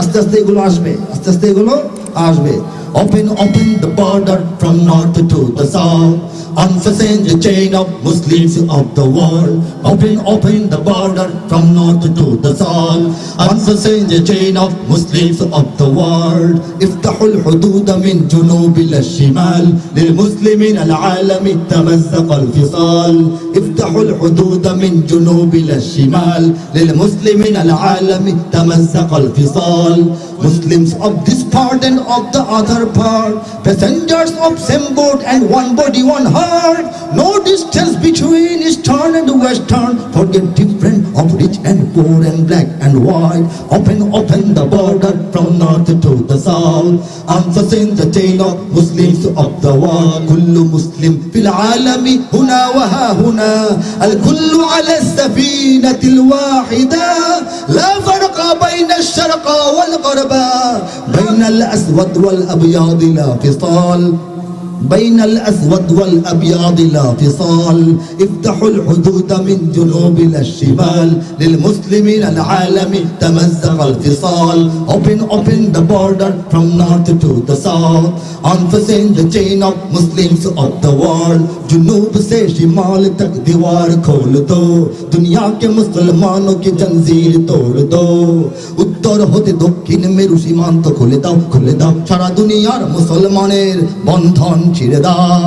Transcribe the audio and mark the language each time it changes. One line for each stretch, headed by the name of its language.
Bangla: আস্তে আস্তে এগুলো আসবে, আস্তে আস্তে এগুলো আসবে।
English: Open, open the border from north to the south, unfasten the chain of Muslims of the world. Open, open the border from north to the south, unfasten the chain of Muslims of the world.
Arabic: افتحوا الحدود من جنوب إلى الشمال، للمسلمين العالم تمزق الفصال. افتحوا الحدود من جنوب إلى الشمال للمسلمين العالم تمزق الفصال.
English: Muslims of this part and of the other part, passengers of same boat and one body, one heart. No distance between eastern and western. Forget different of rich and poor and black and white. Open the border from north to the south. Unfasten the chain of Muslims of the world.
Arabic: كل مسلم في العالم هنا وها هنا. الكل على السفينة الواحدة. لا فرق بين الشرق والغرب. بين الأسود والأبيض لا فصال. بين الأسود والأبيض لا فصال. افتحوا الحدود من جنوب إلى الشمال للمسلمين العالم تمزق الفصال.
English: Open the border from north to the south. Unfasten the chain of Muslims of the world.
Hindi: जुनूब से शिमाल तक दीवार खोल दो. दुनिया के मुसलमानों की जंजीर तोड़ दो.
Bangla: उत्तर होते दक्षिण मेरु সীমান্ত খুলে দাও, খুলে দাও. সারা দুনিয়ার মুসলমানের বন্ধন ছিঁড়ে দাও.